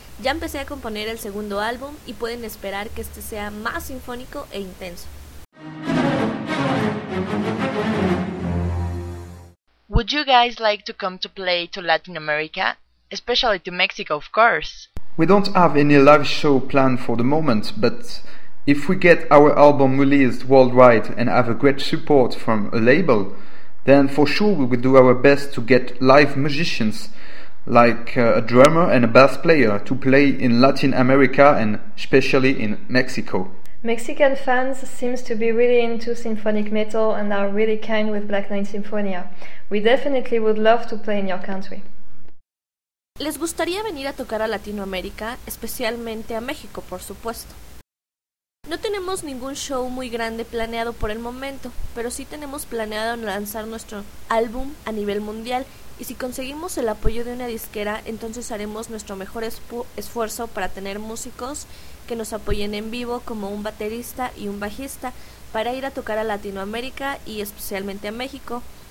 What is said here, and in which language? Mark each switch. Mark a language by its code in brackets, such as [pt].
[es] Ya empecé a componer el segundo álbum y pueden esperar que este sea más sinfónico e intenso. [en] Would you guys like to come to play to Latin America? Especially to Mexico, of course. We don't have any live show planned for the moment, but if we get our album released worldwide and have a great support from a label, then for sure we will do our best to get live musicians like a drummer and a bass player to play in Latin America and especially in Mexico. Mexican fans seem to be really into symphonic metal and are really kind with Black Knight Sinfonia. We definitely would love to play in your country. [es] ¿Les gustaría venir a tocar a Latinoamérica, especialmente a México, por supuesto? No tenemos ningún show muy grande planeado por el momento, pero sí tenemos planeado lanzar nuestro álbum a nivel mundial y si conseguimos el apoyo de una disquera, entonces haremos nuestro mejor esfuerzo para tener músicos que nos apoyen en vivo como un baterista y un bajista para ir a tocar a Latinoamérica y especialmente a México.